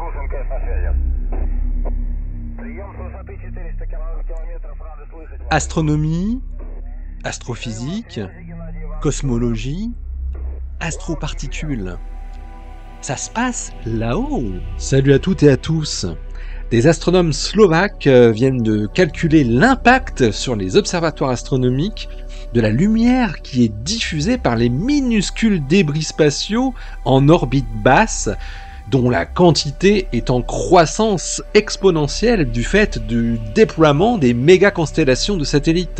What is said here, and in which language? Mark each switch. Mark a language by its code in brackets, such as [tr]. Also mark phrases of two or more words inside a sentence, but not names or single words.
[ru] МКС на связи. Прием с высоты 400 километров. Рады слышать вас. [fr] Astronomie, astrophysique, cosmologie, astroparticules. Ça se passe là-haut. Salut à toutes et à tous. Des astronomes slovaques viennent de calculer l'impact sur les observatoires astronomiques de la lumière qui est diffusée par les minuscules débris spatiaux en orbite basse, dont la quantité est en croissance exponentielle du fait du déploiement des méga-constellations de satellites.